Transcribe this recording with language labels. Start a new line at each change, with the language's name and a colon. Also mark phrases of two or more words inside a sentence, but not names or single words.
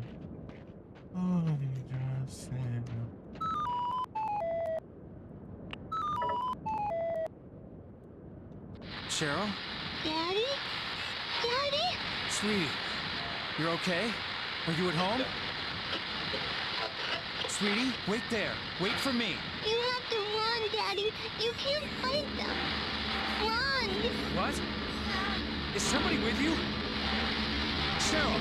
Portuguese: Oh, quem que te Marcelo?
English: Cheryl? Daddy? Daddy? Sweetie, you're okay? Are you at home? Sweetie, wait there. Wait for me. You have to run, Daddy. You can't fight them. Run! What? Is somebody with you? Cheryl!